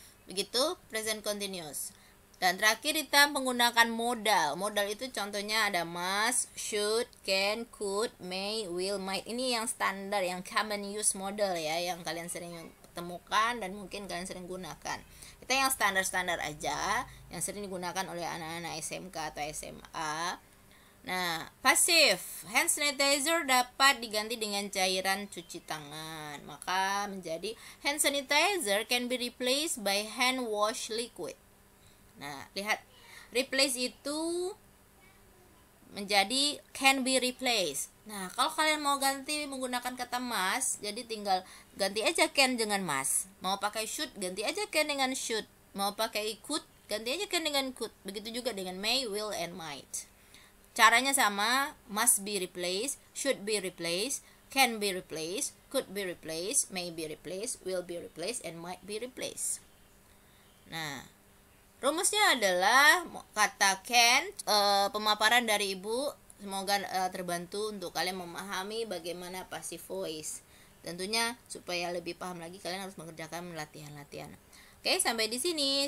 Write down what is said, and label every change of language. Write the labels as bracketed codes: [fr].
[id] Begitu present continuous. Dan terakhir kita menggunakan modal. Modal itu contohnya ada must, should, can, could, may, will, might. Ini yang standar, yang common use modal ya, yang kalian sering temukan dan mungkin kalian sering gunakan. Kita yang standar-standar aja, yang sering digunakan oleh anak-anak SMK atau SMA. Nah, pasif, hand sanitizer dapat diganti dengan cairan cuci tangan. Maka menjadi [en] hand sanitizer can be replaced by hand wash liquid. [id] Nah, lihat, replace itu menjadi can be replaced. Nah, kalau kalian mau ganti menggunakan kata must, jadi tinggal ganti aja can dengan must. Mau pakai should, ganti aja can dengan should. Mau pakai could, ganti aja can dengan could. Begitu juga dengan may, will, and might. Caranya sama, [en] must be replaced, should be replaced, can be replaced, could be replaced, may be replaced, will be replaced, and might be replaced. [id] Nah, rumusnya adalah kata can, pemaparan dari Ibu. Semoga terbantu untuk kalian memahami bagaimana passive voice. Tentunya supaya lebih paham lagi kalian harus mengerjakan latihan-latihan. Oke, sampai di sini.